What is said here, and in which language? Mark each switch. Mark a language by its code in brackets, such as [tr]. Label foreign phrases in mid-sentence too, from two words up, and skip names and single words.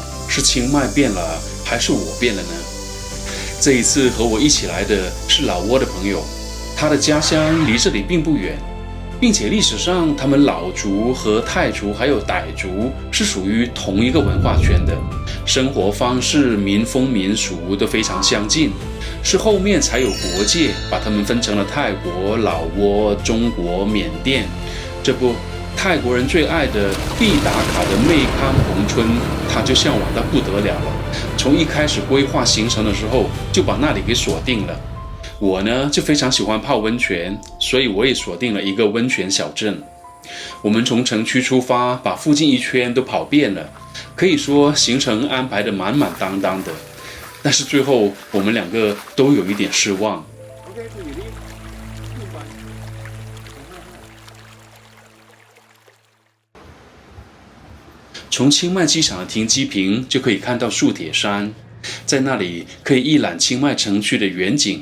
[zh] 是清邁變了，還是我變了呢？這一次和我一起來的是老撾的朋友，他的家鄉離這裡並不遠，並且歷史上他們老族和泰族還有傣族是屬於同一個文化圈的，生活方式、民風民俗都非常相近，是後面才有國界把他們分成了泰国、老撾、中國、緬甸。這不，泰國人最愛的必打卡的妹康宏村，他就向往到不得了了。從一開始規劃行程的時候，就把那裡給鎖定了。我呢，就非常喜歡泡溫泉，所以我也鎖定了一個溫泉小鎮。我們從城區出發，把附近一圈都跑遍了，可以說行程安排得滿滿當當的。但是最後我們兩個都有一點失望。從清邁機場的停機坪就可以看到素鐵山，在那裡可以一覽清邁城區的遠景。